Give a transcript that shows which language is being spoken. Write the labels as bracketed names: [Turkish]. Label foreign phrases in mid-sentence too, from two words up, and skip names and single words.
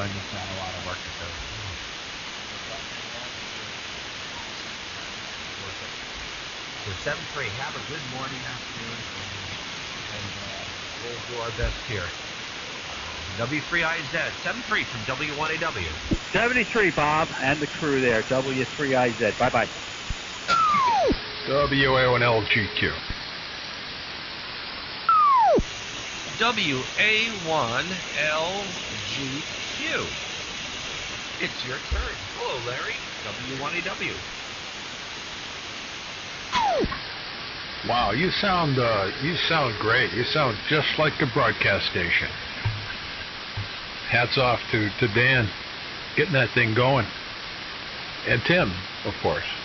[English] And you've got a lot of work to do. So 7-3, have a good morning, afternoon, and we'll do our best here. W3IZ, 7-3 from W1AW. 73, Bob, and the crew there, W3IZ. Bye-bye. W1LGQ. W1AW. It's your turn. Hello, Larry. W1AW. Wow, you sound great. You sound just like the broadcast station. Hats off to Dan, getting that thing going, and Tim, of course.